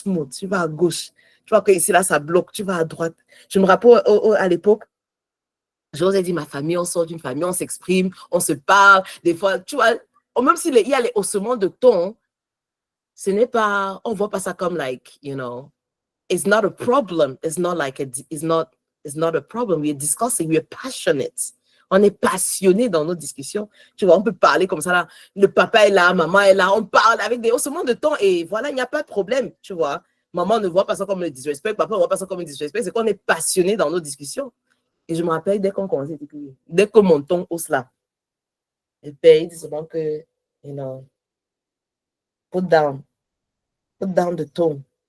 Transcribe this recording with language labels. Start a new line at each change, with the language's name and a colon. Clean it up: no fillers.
French: Tu vas à gauche. Tu vois que ici, là, ça bloque. Tu vas à droite. Je me rappelle à l'époque, j'osais dire, ma famille, on sort d'une famille, on s'exprime, on se parle. Des fois, tu vois, même s'il y a les haussements de ton, ce n'est pas, on voit pas ça comme
English: like, you know, it's not a problem. It's not like it's not a problem. We're discussing, we're passionate.
French: On est passionné dans nos discussions. Tu vois, on peut parler comme ça là. Le papa est là, maman est là. On parle avec des haussements de ton et voilà, il n'y a pas de problème, tu vois. Maman ne voit pas ça comme le disrespect, papa ne voit pas ça comme un disrespect. C'est qu'on est passionné dans nos discussions. Et je me rappelle, dès qu'on commençait, dès que mon ton hausse là, le père, il dit souvent que,
English: you know, put down the tone.